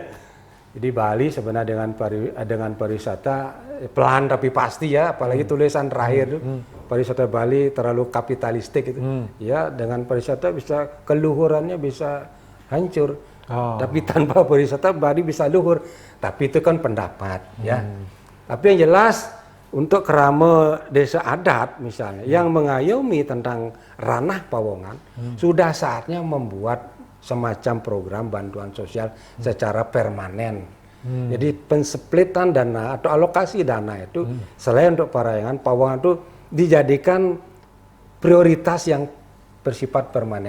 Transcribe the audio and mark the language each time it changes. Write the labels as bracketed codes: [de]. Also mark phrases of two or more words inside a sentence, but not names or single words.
[id] Jadi Bali sebenarnya dengan pariwisata pelan tapi pasti ya, apalagi tulisan terakhir pariwisata Bali terlalu kapitalistik itu. Ya, dengan pariwisata bisa keluhurannya bisa hancur. Tapi tanpa pariwisata Bali bisa luhur. Tapi itu kan pendapat ya. Tapi yang jelas untuk kerama desa adat misalnya yang mengayomi tentang ranah pawongan sudah saatnya membuat semacam program bantuan sosial secara permanen. Jadi pensplitan dana atau alokasi dana itu selain untuk Parahyangan, pawongan itu dijadikan prioritas yang bersifat permanen.